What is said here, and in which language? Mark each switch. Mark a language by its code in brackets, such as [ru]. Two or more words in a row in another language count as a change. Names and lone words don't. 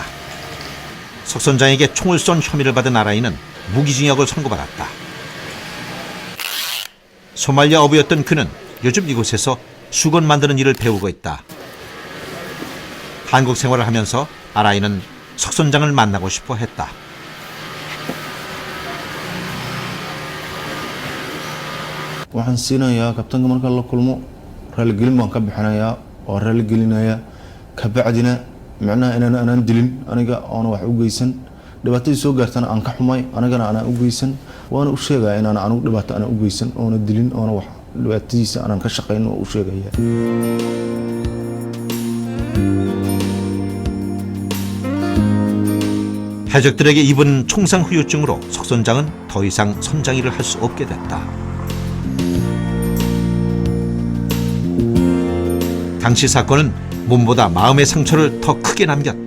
[ko] 석 선장에게 총을 쏜 혐의를 받은 아라이는 무기징역을 선고받았다. 소말리아 어부였던 그는 요즘 이곳에서 수건 만드는 일을 배우고 있다. 한국 생활을 하면서 아라이는 석 선장을 만나고 싶어 했다. [so] waxaan siinayaa kabtanka marka la kulmo raaligelin baan ka bixinayaa oo raaligelinayaa kabacdina micnaha inaan dilin aniga oona wax u geysan dhibaatadii soo gaartana aan ka xumay anigana aanaan u geysan waana u sheegaya inaan anigu dhibaato aanan u geysan oona dilin oona wax dhibaatadiisa aanan ka shaqayn oo u sheegaya. [ko] 해적들에게 입은 총상 후유증으로 석 선장은 더 이상 선장 일을 할 수 없게 됐다. 당시 사건은 몸보다 마음의 상처를 더 크게 남겼다.